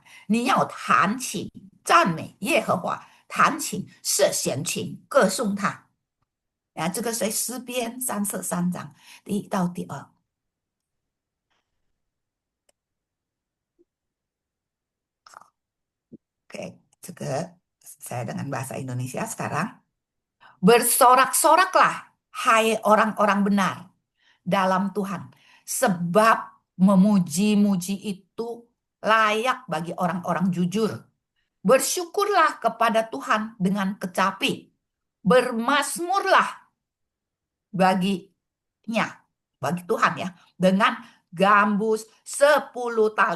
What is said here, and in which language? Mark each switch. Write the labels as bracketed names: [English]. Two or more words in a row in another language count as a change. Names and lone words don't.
[Chinese] 你要弹琴赞美耶和华，弹琴是弦琴歌颂他。啊，这个是诗篇33章第1到第2。Oke, 这个 [Indonesian] saya dengan bahasa Indonesia sekarang. Bersorak-soraklah, hai orang-orang benar dalam Tuhan, sebab memuji-muji itu layak bagi orang-orang jujur. Bersyukurlah kepada Tuhan dengan kecapi, bermasmurlah baginya, bagi Tuhan ya, dengan gambus 10 tali.